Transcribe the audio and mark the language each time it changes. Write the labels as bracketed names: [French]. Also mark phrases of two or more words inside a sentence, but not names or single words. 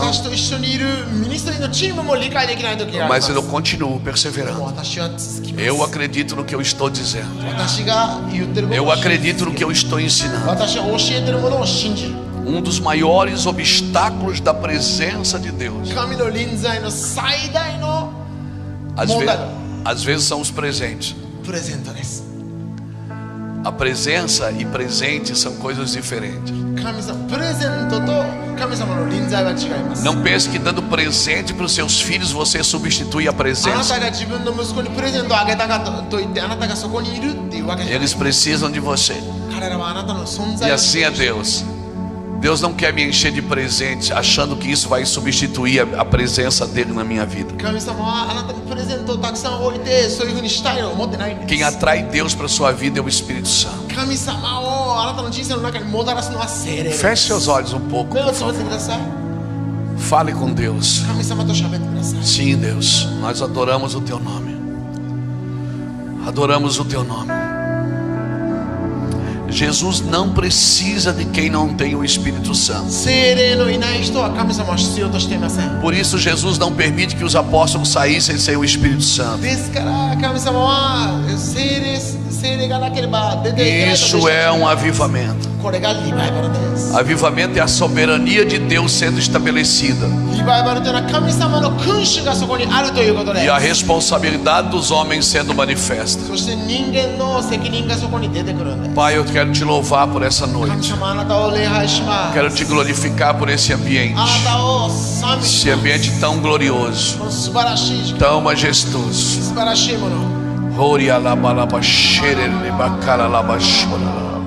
[Japanese] 私と一緒にいるミニストリーのチームも理解できない時がありま [Portuguese] Mas [Japanese] す。 [Portuguese] eu continuo [Japanese] でも [Portuguese] perseverando. [Japanese] 私は続きます。 [Portuguese] Eu acredito no que eu estou dizendo. [Japanese] 私が言ってること [Portuguese] Eu [Japanese] を信じ [Portuguese] acredito [Japanese] 続 [Portuguese] no [Japanese] け [Portuguese] que eu [Japanese] る。 [Portuguese] estou ensinando. [Japanese] 私は教えてるものを信じる。 [Portuguese] Um dos maiores obstáculos da presença de Deus, [Japanese] 神の臨在の最大の [Portuguese] às vezes são os presentes. [Japanese] プレゼントです。 [Portuguese] A presença e presente são coisas diferentes. [Japanese] 神様、プレゼントと神様の臨在は違います。 [Portuguese] Não pense que dando presente para os seus filhos você substitui a [Japanese] あな [Portuguese] presença. [Japanese] たが自分の息子にプレゼントをあげたかと言ってあなたがそこにいるっていうわけじゃない。 [Portuguese] Eles precisam de você. [Japanese] 彼らはあなたの存 [Portuguese] E [Japanese] 在を [Portuguese] assim é Deus. Deus não quer me encher de presentes achando que isso vai substituir a presença dele na minha vida. [Japanese] 神様はあなたにプレゼントをたくさん置いてそういうふうにしたいと思ってないんです。 [Portuguese] Quem atrai Deus para sua vida é o Espírito Santo. [Japanese] 神様をあなたの人生の中にもたらすのは聖霊です。 [Portuguese] Feche seus olhos um pouco. [Japanese] 目をつぶってください。 [Portuguese] Fale com Deus. [Japanese] 神様と喋ってください。 [Portuguese] Sim, Deus, nós adoramos o teu nome. Adoramos o teu nome. Jesus não precisa de quem não tem o Espírito Santo. [Japanese] 聖霊のいない人は神様は必要としていません。 [Portuguese] Por isso Jesus não permite que os apóstolos saíssem sem o Espírito Santo. [Japanese] ですから神様は聖霊がなければ出ていけないと。 [Portuguese] Isso é um avivamento. [Japanese] これがリバイバルです。 [Portuguese] Avivamento é a soberania de Deus sendo estabelecida [Japanese] リバイバルというのは神様の君主がそこにあるということで [Portuguese] e a [Japanese] す。 [Portuguese] responsabilidade dos homens sendo manifesta. [Japanese] そして人間の責任がそこに出てくるんです。 [Portuguese] Pai, eu quero te louvar por essa [Japanese] 神 [Portuguese] noite. [Japanese] 様あなたを礼拝します。 [Portuguese] Quero te glorificar por esse ambiente. [Japanese] あなたを賛美し [Portuguese] Esse [Japanese] ます。 [Portuguese] ambiente tão glorioso, [Japanese] この素晴らしい時間 [Portuguese] tão majestoso. [Japanese] 素晴らしいもの Ori alabalaba xerele bacala laba xora.